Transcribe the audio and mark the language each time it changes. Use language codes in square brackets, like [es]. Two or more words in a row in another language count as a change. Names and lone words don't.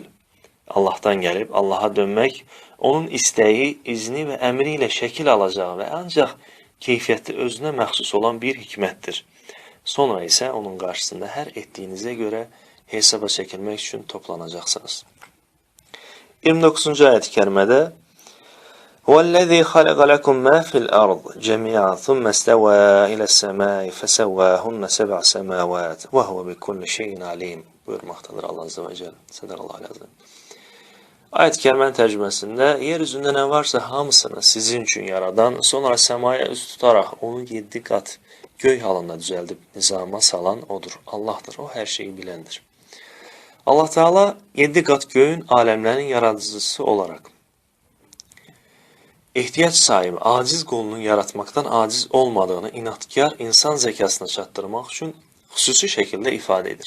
[az] Allahdan gəlib Allaha dönmək, onun istəyi, izni və əmri ilə şəkil alacağı və ancaq keyfiyyəti özünə məxsus olan bir hikmətdir. Sonra isə onun qarşısında hər etdiyinizə görə hesaba çəkilmək üçün toplanacaqsınız. [ar] 29. ayət-i kərimədə وَالَّذِي خَلَقَ لَكُمْ مَا فِي الْأَرْضِ جَمِيعًا ثُمَّ اسْتَوَى إِلَى السَّمَاءِ فَسَوَّاهُنَّ سَبْعَ سَمَاوَاتٍ وَهُوَ بِكُلِّ شَيْءٍ عَلِيمٌ [tr] buyurmaktadır Allah Azze ve Celle. [ar] صدق الله عليه. [az] Ayət-i kərimənin tərcüməsində yeryüzündə nə varsa hamısını sizin üçün yaradan, sonra səmaya üst tutaraq onu 7 qat göy halında düzəldib nizama salan odur. Allahdır, o hər şeyi biləndir. Allah Teala 7 qat göyün aləmlərin yaradıcısı olaraq ehtiyac sahibi, aciz qulunun yaratmaktan aciz olmadığını inatkar insan zekasına çatdırmaq üçün xüsusi şəkildə ifadə edir.